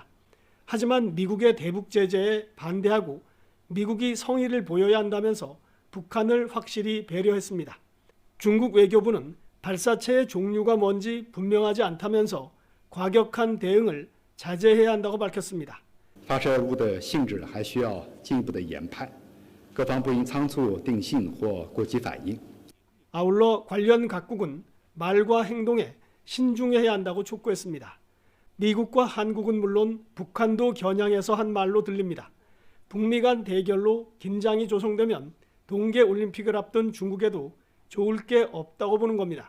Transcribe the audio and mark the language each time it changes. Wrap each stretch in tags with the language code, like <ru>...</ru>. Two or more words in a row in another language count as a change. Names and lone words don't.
<ko>하지만 미국의 대북 제재에 반대하고 미국이 성의를 보여야 한다면서 북한을 확실히 배려했습니다. 중국 외교부는 발사체의 종류가 뭔지 분명하지 않다면서 과격한 대응을 자제해야 한다고 밝혔습니다.</ko> <zh>发射物的性质还需要进一步的研判，各方不应仓促定性或过激反应。</zh> <ko>아울러 관련 각국은 말과 행동에 신중해야 한다고 촉구했습니다. 미국과 한국은 물론 북한도 겨냥해서 한 말로 들립니다. 북미 간 대결로 긴장이 조성되면 동계올림픽을 앞둔 중국에도 좋을 게 없다고 보는 겁니다.</ko>